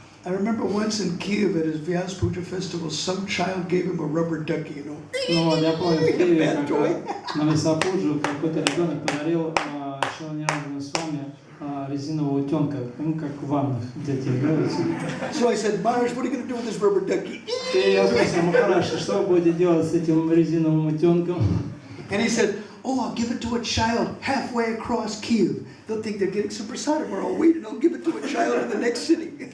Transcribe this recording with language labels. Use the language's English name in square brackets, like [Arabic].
[English] I remember once in Kiev at his Vyas Puja festival, some child gave him a rubber ducky, you know. [Russian] Ну, я помню, в Киеве, на Висапуджу какой-то ребенок подарил Шри Ниранджана Свами резинового утенка, как в ваннах дети играются. [English] So I said, Maharaj, what are you going to do with this rubber ducky? [Russian] И я спросил, Махараш, что вы будете делать с этим резиновым утенком? [English] And he said, oh, I'll give it to a child halfway across Kiev. They'll think they're getting some prasadam, or I'll wait and I'll give it to a child in the next city.